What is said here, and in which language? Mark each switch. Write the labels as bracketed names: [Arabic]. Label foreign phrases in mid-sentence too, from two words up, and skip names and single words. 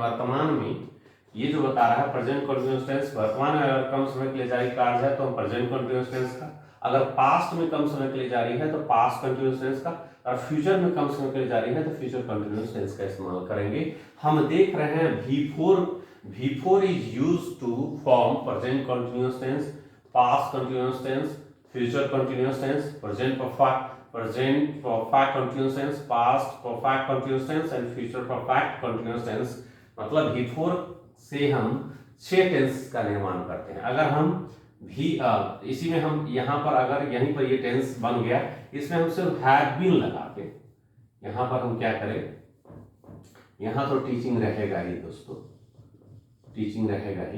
[Hindi] वर्तमान में ये जो बता रहा है [English] present continuous tense, [Hindi] वर्तमान में अगर कम समय के लिए जारी कार्य है तो हम [English] present continuous tense [Hindi] का, अगर पास्ट में कम समय के लिए जारी है तो [English] past continuous tense [Hindi] का, और फ्यूचर में कम समय के लिए जारी है तो [English] future continuous tense [Hindi] का इस्तेमाल करेंगे। हम देख रहे हैं [English] V4 is used to form present continuous tense, past continuous tense, future continuous tense, present perfect continuous tense, past perfect continuous tense and future perfect continuous tense। [Hindi] मतलब V4 से हम 6 टेंस का निर्माण करते हैं। अगर हम इसी में हम यहाँ पर अगर यहीं पर ये टेंस बन गया, इसमें हम सिर्फ [English] have been [Hindi] लगा के यहाँ पर हम क्या करें, यहाँ तो टीचिंग रहेगा ही दोस्तों, टीचिंग रहेगा ही।